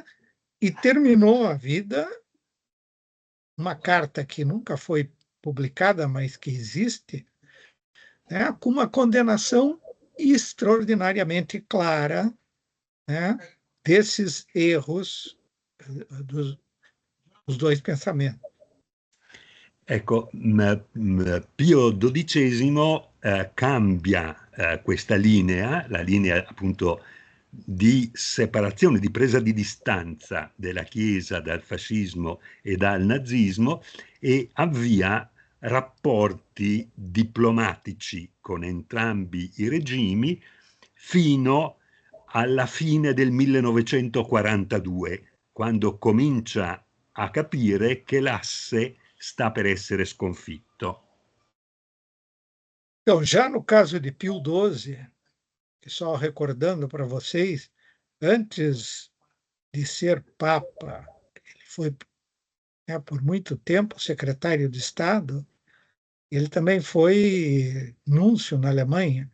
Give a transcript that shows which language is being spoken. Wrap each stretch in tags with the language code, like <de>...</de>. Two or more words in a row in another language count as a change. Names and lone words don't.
<pt>E terminou a vida, uma carta que nunca foi publicada, mas que existe, né? Com uma condenação extraordinariamente clara, né? Desses erros dos dois pensamentos.</pt> <it>Ecco, Pio XII cambia questa linea, la linea appunto di separazione, di presa di distanza della Chiesa dal fascismo e dal nazismo, e avvia rapporti diplomatici con entrambi i regimi fino alla fine del 1942, quando comincia a capire che l'asse sta per essere sconfitto.</it> <pt>Então, já no caso de Pio XII, só recordando para vocês, antes de ser Papa, ele foi, né, por muito tempo secretário de Estado, ele também foi núncio na Alemanha.</pt>